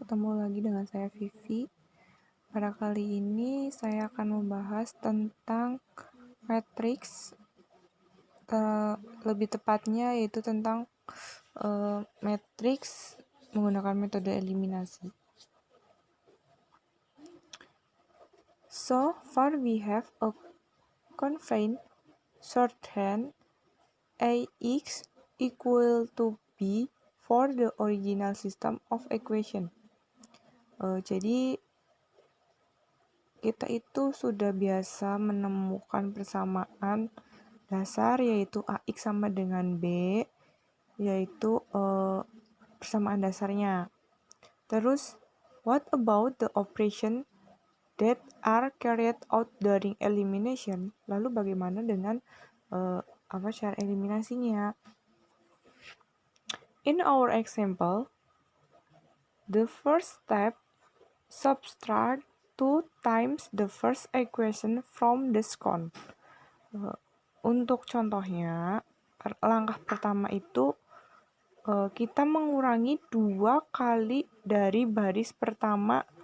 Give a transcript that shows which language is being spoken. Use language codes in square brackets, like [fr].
[id] Ketemu lagi dengan saya Vivi. Pada kali ini saya akan membahas tentang matriks, lebih tepatnya yaitu tentang matriks menggunakan metode eliminasi. [en] So far we have a constraint shorthand AX equal to B for the original system of equation. [id] Jadi kita itu sudah biasa menemukan persamaan dasar yaitu AX sama dengan B, yaitu persamaan dasarnya. Terus, [en] what about the operation that are carried out during elimination? [id] Lalu bagaimana dengan cara eliminasinya? [en] In our example, the first step, subtract 2 times the first equation from the second. [id] Untuk contohnya, langkah pertama itu kita mengurangi 2 kali dari baris pertama.